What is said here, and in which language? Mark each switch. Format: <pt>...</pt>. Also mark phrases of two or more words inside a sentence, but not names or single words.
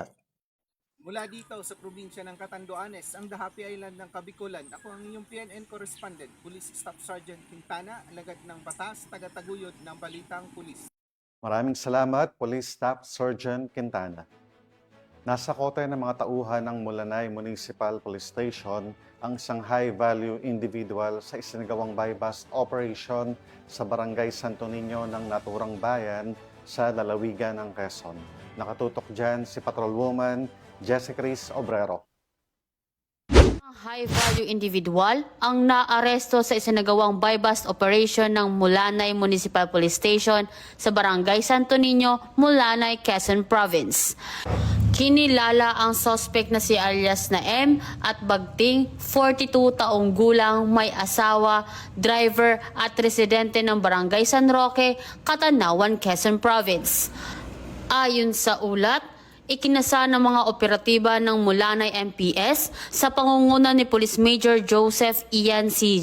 <tl>Mula dito sa probinsya ng Catanduanes, ang The Happy Island ng Kabikulan, ako ang inyong PNN Correspondent, Police Staff Sergeant Quintana, alagad ng batas, taga-taguyod ng Balitang Pulis. Maraming salamat, Police Staff Sergeant Quintana. Nasa kote ng mga tauhan ng Mulanay Municipal Police Station ang isang</tl> <en>high-value individual</en> <tl>sa isinagawang</tl> <en>buy-bust operation</en> <tl>sa Barangay Santo Niño ng naturang bayan sa lalawigan ng Quezon. Nakatutok dyan si Patrolwoman Jessie Cris Obrero.</tl> <en>High-value individual</en> <tl>ang naaresto sa isinagawang</tl> <en>buy-bust operation</en> <tl>ng Mulanay Municipal Police Station sa Barangay Santo Niño, Mulanay, Quezon Province. Kinilala ang suspect na si alias na M at Bagting, 42 taong gulang, may asawa, driver at residente ng Barangay San Roque, Catanawan, Quezon Province. Ayon sa ulat, ikinasa ng mga operatiba ng Mulanay MPS sa pangunguna ni Police Major Joseph Ian C.</tl>